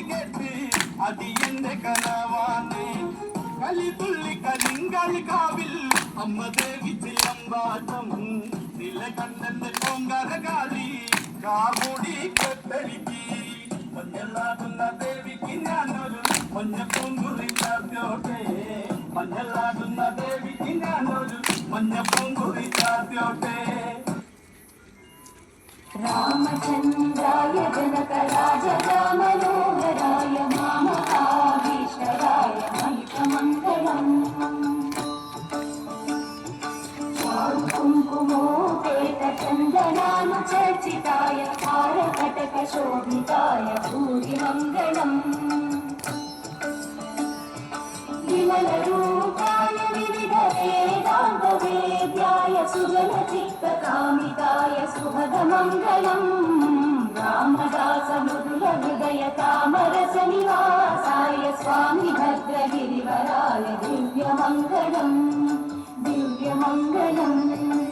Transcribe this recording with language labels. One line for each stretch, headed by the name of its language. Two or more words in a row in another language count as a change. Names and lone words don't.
Malayalam: കേട്ട് അടിയന്റെ കനവാണ് കലിതുള്ളി കളിങ്കളി കാവിൽ അമ്മ ദേവി ചിലമ്പാട്ടം നിലകണ്ഠന്റെ കോങ്കര കാളി കാർമൂടി കെട്ടടിക്ക് മഞ്ഞളാകുന്ന ദേവിക്ക് ഞാനൊരു മഞ്ഞപ്പൂങ്കുറി ചാർത്തിയോട്ടെ മഞ്ഞളാകുന്ന ദേവിക്ക് ഞാനൊരു മഞ്ഞപ്പൂങ്കുറി ചാർത്തിയോട്ടെ
Sanskrit: രാമചന്ദ്രായ ജനകരാജരാമനോഹരായ മാമകാഭീശ്വരായ മഹിതമംഗളം कुङ्कुमोपेतचन्दनानुचर्चिताय हारकटकशोभिताय भूरिमङ्गलम् विमलरूपाय विविधवेदान्तवेद्याय सुजनचित्तकामिताय सुभगमङ्गलम् रामदासमृदुलहृदय तामरसनिवासाय स्वामि भद्रगिरिवराय दिव्यमङ्गलम् दिव्यमङ्गलम्